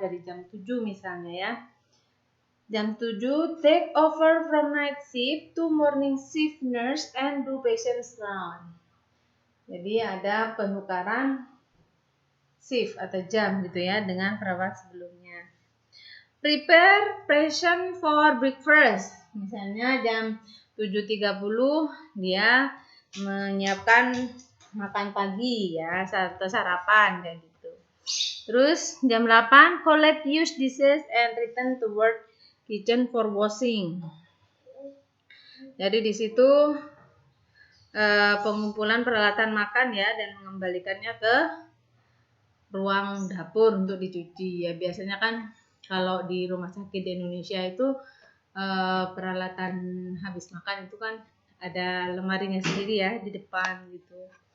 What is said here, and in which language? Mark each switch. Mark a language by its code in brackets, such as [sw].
[id] Dari jam 7 misalnya ya. Jam 7 [en] take over from night shift to morning shift nurse and do patients round. [id] Jadi ada penukaran shift atau jam gitu ya dengan perawat sebelumnya. [en] Prepare patient for breakfast. [id] Misalnya jam 7.30 dia menyiapkan makan pagi ya atau sarapan kayak gitu. Terus jam 8 [en] collect used dishes and return to work kitchen for washing. [id] Jadi di situ pengumpulan peralatan makan ya dan mengembalikannya ke ruang dapur untuk dicuci ya. Biasanya kan kalau di rumah sakit di Indonesia itu peralatan habis makan itu kan ada lemarinya sendiri ya di depan gitu.